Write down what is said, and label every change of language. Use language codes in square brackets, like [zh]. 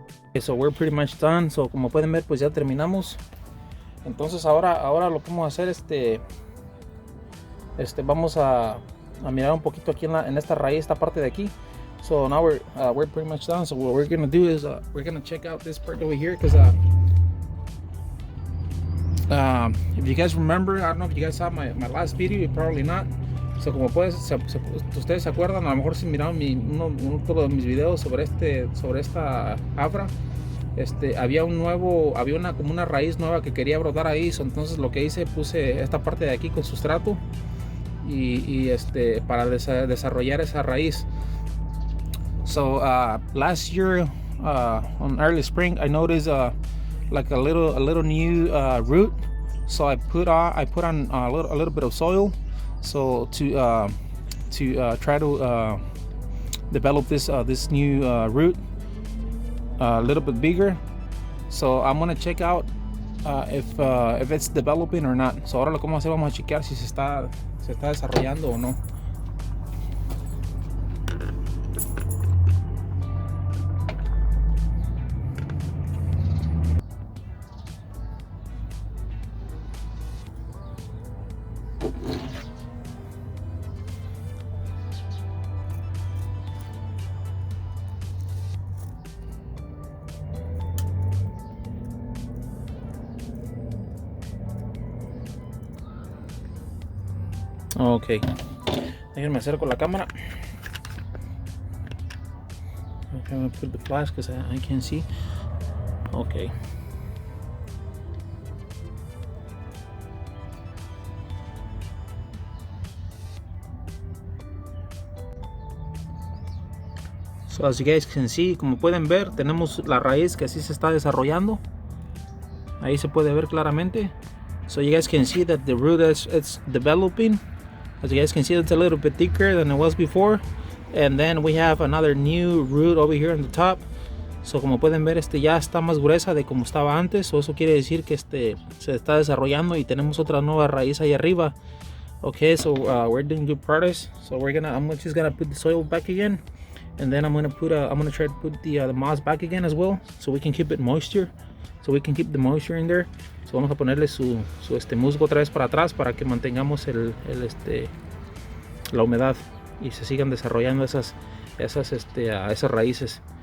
[en] Okay, so we're pretty much done. [es] So como pueden ver, pues ya terminamos. Entonces ahora lo que vamos a hacer, vamos a mirar un poquito aquí en esta raíz, esta parte de aquí. [en] So now we're pretty much done. So what we're gonna do is we're gonna check out this part over here, because if you guys remember, I don't know if you guys saw my last video, probably not. [es] So como ustedes se acuerdan, a lo mejor si miraron uno de mis videos sobre esta Afra, había como una raíz nueva que quería brotar ahí. So, entonces lo que hice, puse esta parte de aquí con sustrato y para desarrollar esa raíz. [en] So last year on early spring, I noticed like a little new root. So I put on a little bit of soil, so to try to develop this new root a little bit bigger. So I'm gonna check out if it's developing or not. [es] So ahora lo que vamos a hacer, vamos a chequear si se está desarrollando o no. Ok, déjenme acerco la cámara. [en] I'm gonna put the flash because I can't see. Okay. So as you guys can see, [es] como pueden ver, tenemos la raíz que así se está desarrollando. Ahí se puede ver claramente. [en] So you guys can see that the root it's developing. As you guys can see, it's a little bit thicker than it was before. And then we have another new root over here on the top. [es] So como pueden ver, ya está más gruesa de como estaba antes. So eso quiere decir que se está desarrollando y tenemos otra nueva raíz ahí arriba. [en] Okay, so we're doing good progress. So I'm just gonna put the soil back again, and then I'm gonna try to put the moss back again as well, so we can keep it moisture. So we can keep the moisture in there. [es] So vamos a ponerle su musgo otra vez para atrás para que mantengamos la humedad y se sigan desarrollando esas raíces.